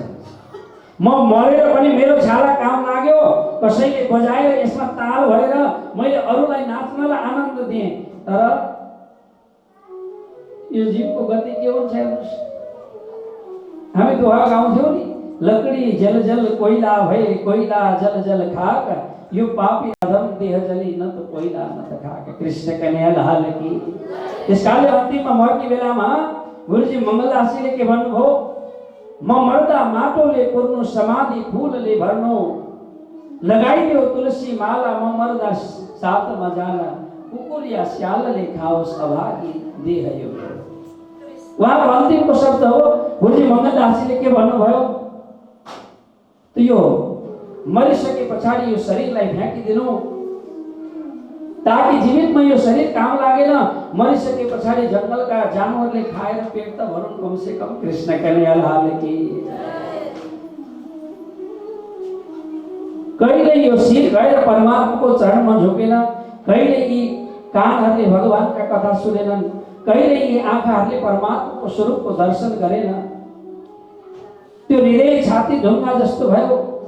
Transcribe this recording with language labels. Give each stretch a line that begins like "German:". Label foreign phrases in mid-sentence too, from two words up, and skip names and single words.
Nepali: म मरेर पनि मेरो छाला काम लाग्यो, कसैले बजाएर यसमा ताल भरेर मैले अरूलाई नाच्नलाई आनन्द दिएँ। तर यो जीवको गति के हुन्छ हेर्नुहोस्, हामी दोहा गाउँथ्यौँ नि,
Hindi: लकडी जल जल कोइला भए कोइला जल जल खाक,
Nepali: यो पापी अधम देह जली न त कोइला न त खाक।
Hindi: कृष्ण कन्हैयालाल की।
Nepali: त्यसकाले अन्तिममा मर्ने बेलामा गुरुजी मङ्गलदासजीले के भन्नुभयो, म मर्दा माटोले पुर्नु समाधि फूलले भर्नु, लगाइदियो तुलसी माला म मर्दा सातमा जाला, कुकुर या स्यालले खाओस् अभागी देह यो। उहाँको अन्तिमको शब्द हो। गुरुजी मङ्गलदासजीले के भन्नुभयो, यो मरिसके पछाडि यो शरीरलाई फ्याँकिदिनु, ताकि जीवितमा यो शरीर काम लागेन, मरिसके पछाडि जङ्गलका जानवरले खाएर पेट त भरुन्
Hindi: कम से कम। कृष्ण कन्हैयालाल की।
Nepali: कहिले यो शिर गएर परमात्माको चरणमा झुकेन, कहिले यी कानहरूले भगवानका कथा सुनेनन्, कहिले यी आँखाहरूले परमात्माको स्वरूपको दर्शन गरेन। त्यो हृदय छाती ढुङ्गा जस्तो भयो।